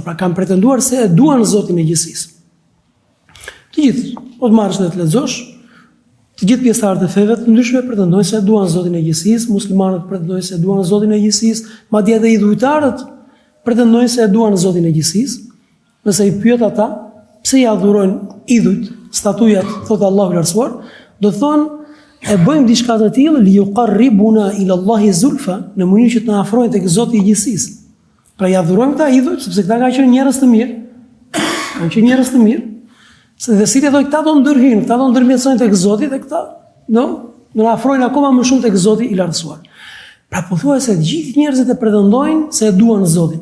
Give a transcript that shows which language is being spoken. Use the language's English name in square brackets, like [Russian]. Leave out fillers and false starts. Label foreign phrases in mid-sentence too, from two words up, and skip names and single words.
[Albanian] Pra kanë pretenduar se e duan Zotin e gjithësisë. Të gjithë, po të marrësh dhe të lexosh, të gjithë pjesëtarët e feve të ndryshme pretendojnë se duan Zotin e gjithësisë, muslimanët pretendojnë se duan Zotin e gjithësisë, madje edhe idhujtarët pretendojnë se duan Zotin e gjithësisë. Nëse i pyet ata pse i adhurojnë idhujt, statujat, thotë Allahu i lartësuar, do thonë e bëjmë diçka të tillë [Arabic] ليقربونا إلى الله زلفى, [Albanian] në mënyrë që të na afrojnë tek Zoti i gjithësisë. Pra i adhurojmë këta idhujt sepse këta kanë qenë njerëz të mirë. Kanë qenë njerëz të mirë. Se dhe si të thoi, këta do ndërhyjnë, këta do ndërmjetësojnë tek Zoti dhe këta do na afrojnë akoma më shumë tek Zoti i lartësuar. Pra pothuajse të gjithë njerëzit e pretendojnë se e duan Zotin.